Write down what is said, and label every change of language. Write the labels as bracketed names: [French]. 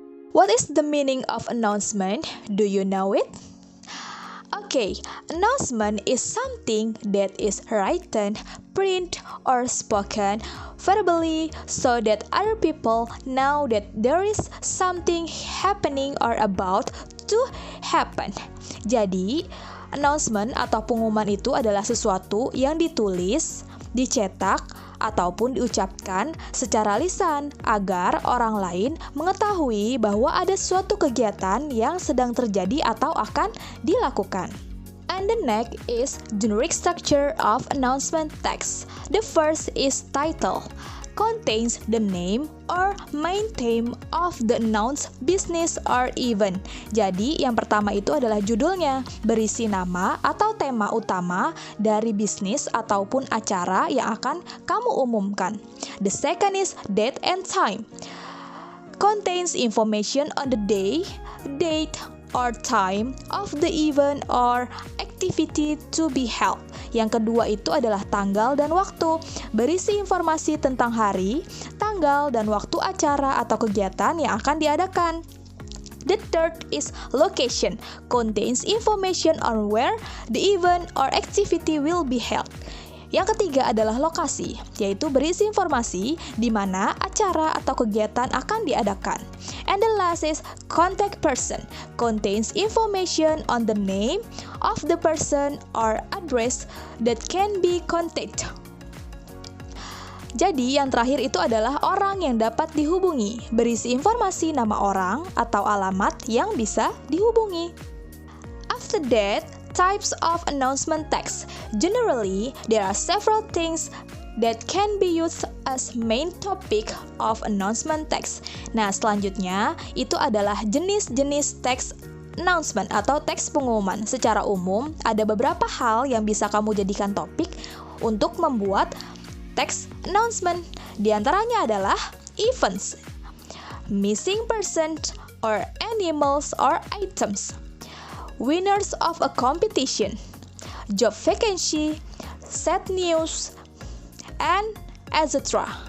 [English] What is the meaning of announcement? Do you know it? Okay, announcement is something that is written, print, or spoken verbally so that other people know that there is something happening or about to happen. [Indonesian] Jadi, announcement atau pengumuman itu adalah sesuatu yang ditulis, dicetak, ataupun diucapkan secara lisan agar orang lain mengetahui bahwa ada suatu kegiatan yang sedang terjadi atau akan dilakukan. [English] And the next is generic structure of announcement text. The first is title. Contains the name or main theme of the announced business or event. [Indonesian] Jadi yang pertama itu adalah judulnya, berisi nama atau tema utama dari bisnis ataupun acara yang akan kamu umumkan. [English] The second is date and time. Contains information on the day, date, or time of the event or activity to be held. [Indonesian] Yang kedua itu adalah tanggal dan waktu, berisi informasi tentang hari, tanggal, dan waktu acara atau kegiatan yang akan diadakan. [English] The third is location, contains information on where the event or activity will be held. [Indonesian] Yang ketiga adalah lokasi, yaitu berisi informasi di mana acara atau kegiatan akan diadakan. [English] And the last is contact person, contains information on the name of the person or address that can be contacted. [Indonesian] Jadi yang terakhir itu adalah orang yang dapat dihubungi, berisi informasi nama orang atau alamat yang bisa dihubungi. [English] After that, types of announcement text. Generally, there are several things that can be used as main topic of announcement text. [Indonesian] Nah, selanjutnya itu adalah jenis-jenis teks announcement atau teks pengumuman. Secara umum, ada beberapa hal yang bisa kamu jadikan topik untuk membuat teks announcement. Di antaranya adalah [English] events, missing persons or animals or items, winners of a competition, job vacancy, sad news, and etc.